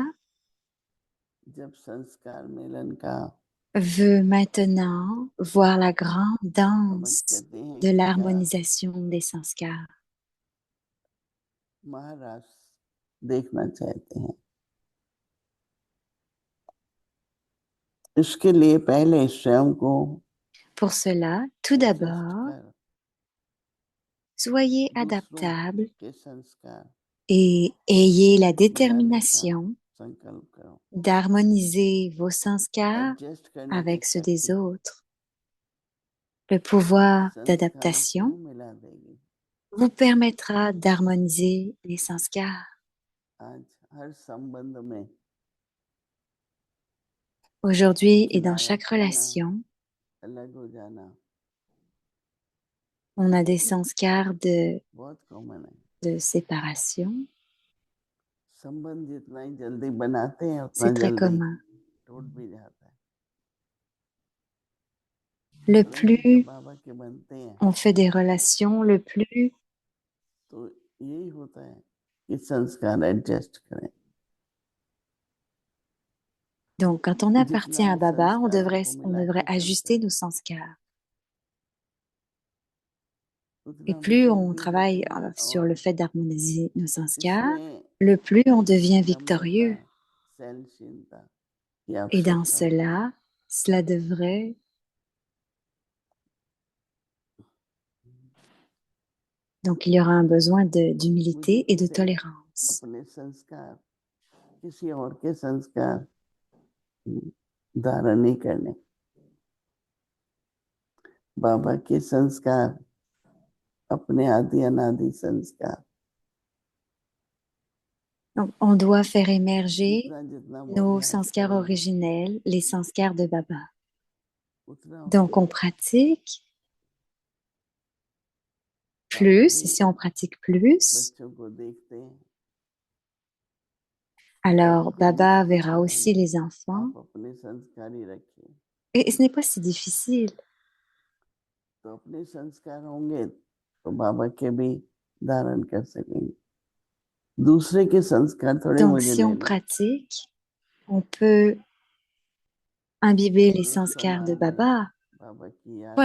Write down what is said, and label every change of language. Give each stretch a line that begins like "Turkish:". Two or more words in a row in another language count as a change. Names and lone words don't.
Hindi: जब संस्कार मिलन का
French: veut maintenant voir la grande
Hindi: समझ
French: danse
Hindi: कहते हैं
French: de
Hindi: कि क्या
French: l'harmonisation des sanskars.
Hindi: महाराज देखना चाहते हैं इसके लिए पहले स्वयं को
French: Pour cela, tout
Hindi: एडजस्ट
French: d'abord,
Hindi: कर
French: soyez
Hindi: दूसरों
French: adaptable
Hindi: के संस्कार
French: et ayez la
Hindi: मिलाने का
French: détermination
Hindi: संकल्प करो
French: d'harmoniser vos sanskars
Hindi: एडजस्ट करने की
French: avec ceux des
Hindi: शक्ति
French: autres. Le pouvoir
Hindi: संस्कारों को
French: d'adaptation
Hindi: मिला देगी
French: vous permettra d'harmoniser les sanskars.
Hindi: आज हर संबंध में
French: Aujourd'hui et dans
Hindi: किनारा
French: chaque
Hindi: करना
French: relation,
Hindi: अलग हो जाना
French: on a des sanskars
Hindi: बहुत कॉमन है
French: de séparation.
Hindi: संबंध जितना ही जल्दी बनाते हैं उतना
French: C'est très
Hindi: जल्दी
French: commun.
Hindi: टूट भी जाता है
French: Le
Hindi: परंतु जब
French: plus
Hindi: बाबा के बनते हैं
French: on fait des relations, le plus
Hindi: तो यही होता है कि संस्कार एडजस्ट करें
French: donc quand on appartient
Hindi: जितना
French: à
Hindi: हम
French: Baba,
Hindi: संस्कारों को
French: on
Hindi: मिला
French: devrait
Hindi: के चलते
French: ajuster
Hindi: हैं
French: nos sanskars. Et
Hindi: उतना
French: plus
Hindi: विजय
French: on
Hindi: भी होते
French: travaille
Hindi: हैं
French: sur
Hindi: और
French: le fait d'harmoniser nos sanskars,
Hindi: इसमें
French: le plus on devient
Hindi: नम्रता
French: victorieux.
Hindi: सहनशीलता की
French: Et dans
Hindi: आवश्यकता होती है
French: cela, cela devrait Donc, il y aura un besoin
Hindi: मुझे
French: d'humilité et de
Hindi: कैसे
French: tolérance.
Hindi: अपने संस्कार किसी और के संस्कार धारण नहीं करने, बाबा के संस्कार अपने आदि अनादि संस्कार,
French: Donc, on doit faire émerger
Hindi: जितना जितना वो
French: nos
Hindi: अभ्यास
French: sanskars
Hindi: करेंगे
French: originels, les sanskars de Baba.
Hindi: उतना
French: Donc,
Hindi: उतना
French: on pratique
Hindi: बाबा
French: plus,
Hindi: भी
French: et si on pratique plus,
Hindi: बच्चों को देखते हैं,
French: alors
Hindi: कोई
French: Baba
Hindi: मुश्किल
French: verra
Hindi: नहीं
French: aussi
Hindi: है,
French: les enfants.
Hindi: आप अपने संस्कार ही रखिए,
French: Et ce n'est pas si difficile.
Hindi: तो अपने संस्कार होंगे तो बाबा के भी धारण कर सकेंगे, दूसरे के संस्कार थोड़े
French: Donc,
Hindi: मुझे
French: si on
Hindi: लेने,
French: pratique, on peut imbiber les
Hindi: दोस्त
French: sanskars de
Hindi: समाज में
French: Baba,
Hindi: बाबा की याद